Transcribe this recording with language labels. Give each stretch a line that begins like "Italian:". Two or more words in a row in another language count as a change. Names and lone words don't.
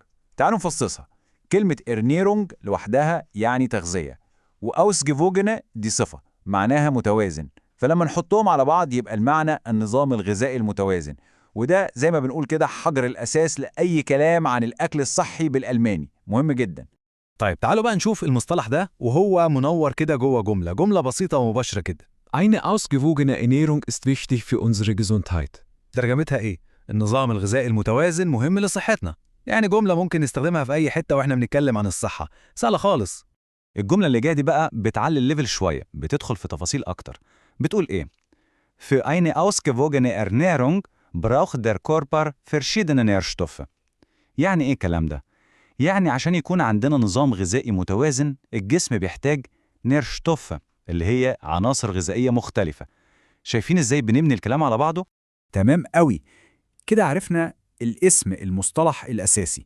Arabic: تعالوا نفصصها. كلمة Ernährung لوحدها يعني تغذية، وausgewogene دي صفة معناها متوازن، فلما نحطهم على بعض يبقى المعنى النظام الغذائي المتوازن. وده زي ما بنقول كده حجر الأساس لأي كلام عن الأكل الصحي بالألماني، مهم جدا. طيب تعالوا بقى نشوف المصطلح ده وهو منور كده جوه جملة بسيطة ومباشرة كده.
German: Eine ausgewogene Ernährung ist wichtig für unsere Gesundheit.
Arabic: ترجمتها ايه؟ النظام الغذائي المتوازن مهم لصحتنا. يعني جملة ممكن نستخدمها في أي حتة واحنا بنتكلم عن الصحة، سهلة خالص. الجملة اللي جاية دي بقى بتعلي الليفل شوية، بتدخل في تفاصيل أكتر. بتقول إيه؟
German: Für eine ausgewogene Ernährung braucht der Körper verschiedene Nährstoffe.
Arabic: يعني إيه الكلام ده؟ يعني عشان يكون عندنا نظام غذائي متوازن الجسم بيحتاج Nährstoffe اللي هي عناصر غذائية مختلفة. شايفين إزاي بنبني الكلام على بعضه؟ تمام قوي. كده عرفنا الاسم، المصطلح الأساسي.